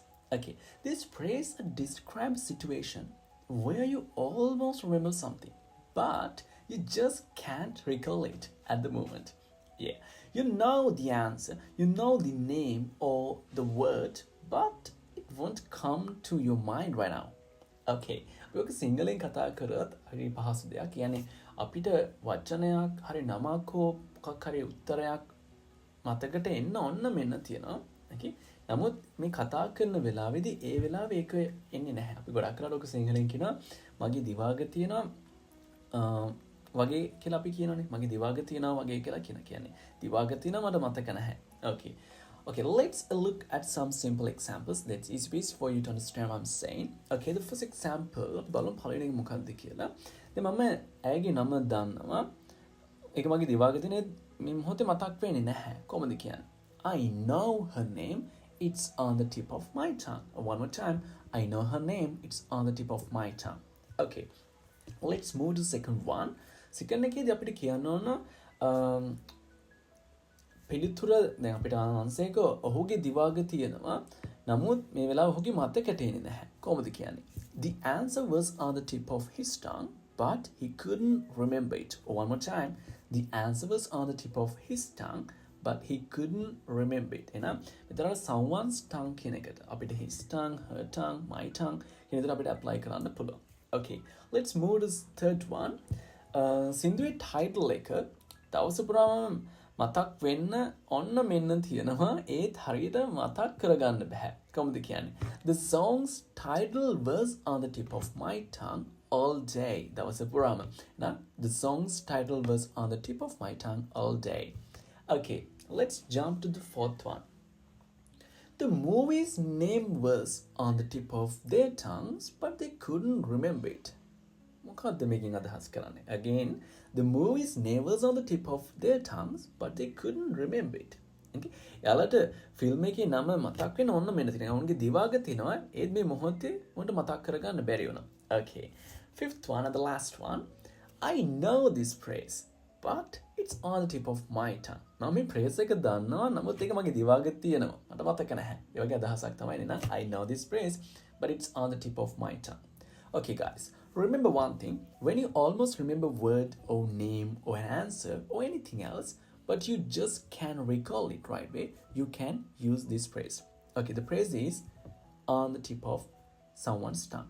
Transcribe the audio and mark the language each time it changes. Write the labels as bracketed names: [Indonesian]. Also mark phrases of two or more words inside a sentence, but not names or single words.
[English] Okay, this phrase describes a situation where you almost remember something, but you just can't recall it at the moment. Yeah, you know the answer, you know the name or the word, but it won't come to your mind right now. [Sinhala] Okay, ඔයක සිංහලෙන් කතා කරත් හරි පහසු දෙයක්. කියන්නේ අපිට වචනයක් හරි නමක් හෝ මොකක් හරි උත්තරයක් මතකට එන්න ඔන්න මෙන්න තියෙනවා. [English] Okay? [Sinhala] නමුත් මේ කතා කරන වෙලාවේදී ඒ වෙලාවේ ඒක එන්නේ නැහැ. අපි ගොඩක් කරලා ඔක සිංහලෙන් කියනවා මගේ දිවාග තියෙනවා වගේ කියලා අපි කියනනේ. මගේ දිවාග තියෙනවා වගේ කියලා කියන්නේ. දිවාග තියෙනවා මට මතක නැහැ. [English] Okay. Okay, let's look at some simple examples. That's easy for you to understand what I'm saying. Okay, the first example, [Sinhala] බලමු පළවෙනි එක මොකක්ද කියලා. දැන් මම ඇයගේ නම දන්නවා. ඒක මගේ දිවාගේ තියෙන මේ මොහොතේ මතක් වෙන්නේ නැහැ. කොහොමද කියන්නේ? [English] I know her name. It's on the tip of my tongue. One more time. I know her name. It's on the tip of my tongue. Okay. Let's move to the second one. [Sinhala] Second එකේදී අපිට කියන්න ඕන පිළිතුර දැන් අපිට ආන්සර් එක ඔහුගේ දිවාග තියෙනවා නමුත් මේ වෙලාව ඔහුගේ මතකයට එන්නේ නැහැ කොහොමද කියන්නේ [English] The answer was on the tip of his tongue but he couldn't remember it. One more time. The answer was on the tip of his tongue but he couldn't remember it. [Sinhala] එහෙනම් මෙතන [English] someone's tongue [Sinhala] කියන එකට අපිට [English] his tongue, her tongue, my tongue [Sinhala] කියන විදිහට අපිට apply කරන්න පුළුවන්. [English] Okay, let's move to the third one. [Sinhala] සින්දුවේ title එක දවස පුරාම මතක් වෙන්න ඔන්න මෙන්න තියෙනවා ඒත් හරියට මතක් කරගන්න බෑ කොහොමද කියන්නේ [English] The song's title was on the tip of my tongue all day [Sinhala] දවස පුරාම [English] now the song's title was on the tip of my tongue all day. Okay, let's jump to the fourth one. The movie's name was on the tip of their tongues but they couldn't remember it. [Sinhala] මොකක්ද මේකෙන් අදහස් කරන්නේ? [English] Again, the movie's name was on the tip of their tongues but they couldn't remember it. Okay? [Sinhala] යාලට ෆිල්ම් එකේ නම මතක් වෙන ඕන්න මෙන්න තියෙනවා. උන්ගේ දිවාග තියෙනවා. ඒත් මේ මොහොතේ උන්ට මතක් කරගන්න බැරි වුණා. [English] Okay. Fifth one and the last one. I know this phrase but it's on the tip of my tongue. [Sinhala] මම මේ phrase එක දන්නවා නමුත් ඒක මගේ දිවාගෙ තියෙනවා. මට මතක නැහැ. ඒ වගේ අදහසක් තමයි නේද? [English] I know this phrase but it's on the tip of my tongue. Okay guys, remember one thing, when you almost remember word or name or an answer or anything else, but you just can't recall it right away, you can use this phrase. Okay, the phrase is on the tip of someone's tongue.